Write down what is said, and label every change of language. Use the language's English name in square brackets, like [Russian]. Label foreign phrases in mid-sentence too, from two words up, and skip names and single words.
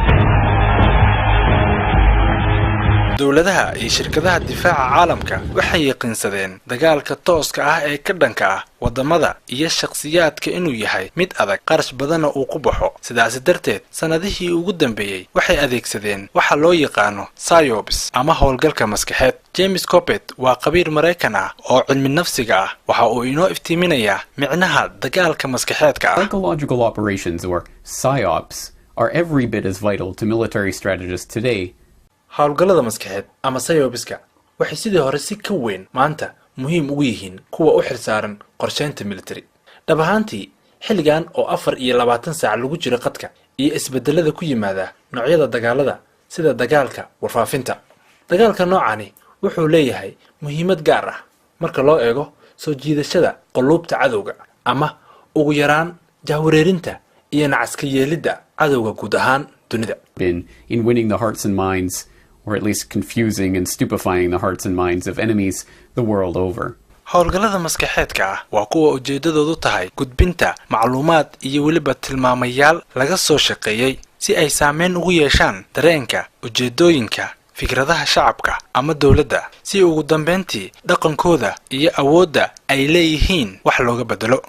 [Somali] dawladaha iyo shirkadaha difaaca caalamka waxay yaqiinsadeen dagaalka tooska ah ee ka dhanka ah wadamada iyo shakhsiyaadka inuu yahay mid adag, qarash badan uu ku baxo. sidaas darteed sanadihii ugu dambeeyay waxay adeegsadeen waxa loo yaqaano Sayobis ama howlgalka maskaxeed. James Coppet waa qabiir Mareykan ah oo cilmi nafsiga ah, waxa uu inoo iftiiminayaa micnaha dagaalka maskaxeedka ah. [English] Psychological operations or PSYOPs are every bit as vital to military strategists today. [Somali] howlgallada maskaxeed ama Sayobiska waxay sidii hore si ka weyn maanta muhiim ugu yihiin kuwa u xilsaaran qorsheynta military. dhab ahaantii xilligan oo 24 saac lagu jiro qadka iyo isbedelada ku yimaada noocyada dagaalada sida dagaalka warfaafinta. dagaalka noocani wuxuu leeyahay muhiimad gaar ah marka loo eego soo jiidashada quluubta cadowga ama ugu yaraan jahwareerinta iyo nacaska yeelidda cadowga guud ahaan dunida. [English] In winning the hearts and minds, or at least confusing and stupefying the hearts and minds of enemies the world over. [Somali] howlgallada maskaxeedka ah waa kuwa ujeedadoodu tahay gudbinta macluumaad iyo weliba tilmaamayaal laga soo shaqeeyay si ay saameyn ugu yeeshaan dareenka, ujeedooyinka, fikradaha shacabka ama dawladda, si ugu dambeyntii dhaqankooda iyo awoodda ay leeyihiin wax looga bedelo.